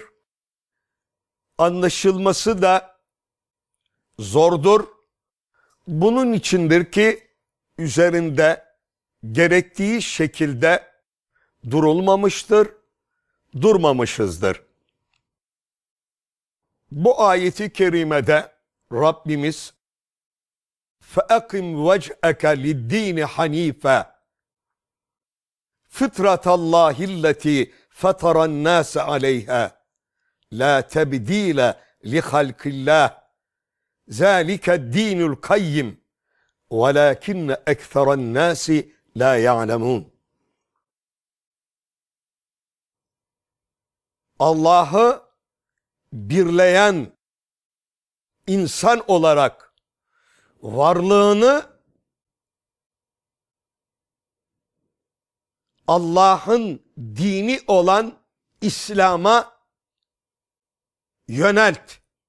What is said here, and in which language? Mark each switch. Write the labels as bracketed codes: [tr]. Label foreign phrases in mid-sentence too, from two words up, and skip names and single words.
[tr] Anlaşılması da zordur. Bunun içindir ki üzerinde gerektiği şekilde durulmamıştır, durmamışızdır. Bu ayeti kerimede Rabbimiz [ar] فَاَقِمْ وَجْهَكَ لِلدِّينِ حَن۪يفًا فِطْرَةَ اللّٰهِ الَّتِي فَطَرَ النَّاسَ عَلَيْهَا لَا تَبْد۪يلَ لِخَلْقِ اللّٰهِ ذَٰلِكَ الد۪ينُ الْقَيِّمِ وَلَاكِنَّ اَكْثَرَ النَّاسِ لَا يَعْلَمُونَ. [tr] Allah'ı birleyen insan olarak varlığını Allah'ın dini olan İslam'a yönelt.